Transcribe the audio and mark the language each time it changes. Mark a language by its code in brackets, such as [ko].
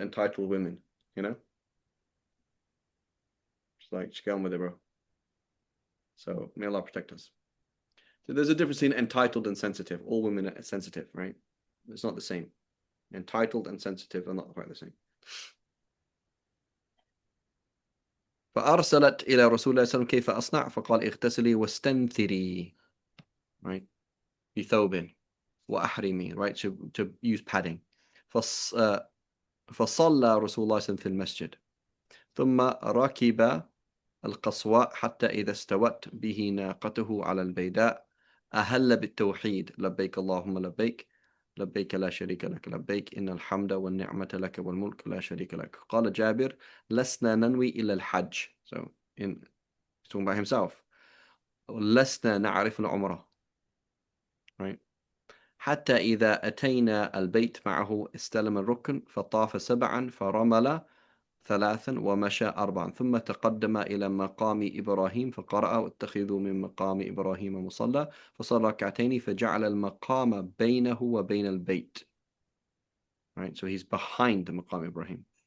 [en] Entitled women, Just get on with it, bro. So may Allah protect us. So there's a difference between entitled and sensitive. All women are sensitive, right? It's not the same. Entitled and sensitive are not quite the same. [ar] فأرسلت إلى رسول الله صلى الله عليه وسلم كيف أصنع فقال اغتسلي واستنثري, right? بثوب وأحرمي, right? [en] To use padding. [ar] فصلى رسول الله صلى الله عليه وسلم في المسجد ثم ركب القصواء حتى إذا استوت به ناقته على البيداء أهل بالتوحيد لبيك اللهم لبيك لبيك لا شريك لك لبيك إن الحمد والنعمة لك والملك لا شريك لك. قال جابر لسنا ننوي إلا الحج. [en] So he's talking about himself. [ar] لسنا نعرف العمرة, right? حتى إذا أتينا البيت معه استلم الركن فطاف 7 فرمل 3 ومشى 4 ثم تقدم إلى مقام إبراهيم فقرأ واتخذوا من مقام إبراهيم مصلى فصلى ركعتين فجعل المقام بينه وبين البيت. [en] Right, so he's behind the مقام إبراهيم.